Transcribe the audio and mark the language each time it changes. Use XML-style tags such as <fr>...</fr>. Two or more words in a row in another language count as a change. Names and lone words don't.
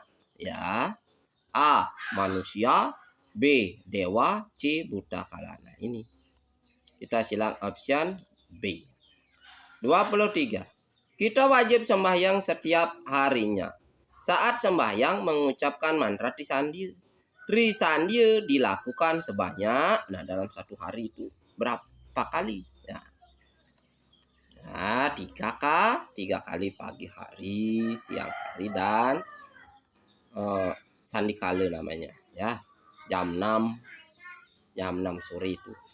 <id>Ya. A. Manusia, B. Dewa, C. Buta kala. Nah, ini. Kita silang option B. 23. Kita wajib sembahyang setiap harinya. Saat sembahyang mengucapkan mantra Trisandya. Trisandya dilakukan sebanyak, nah dalam satu hari itu berapa kali? Ya. Nah, 3 kali pagi hari, siang hari, dan sandikala namanya. ya. Jam 6 sore itu.</id>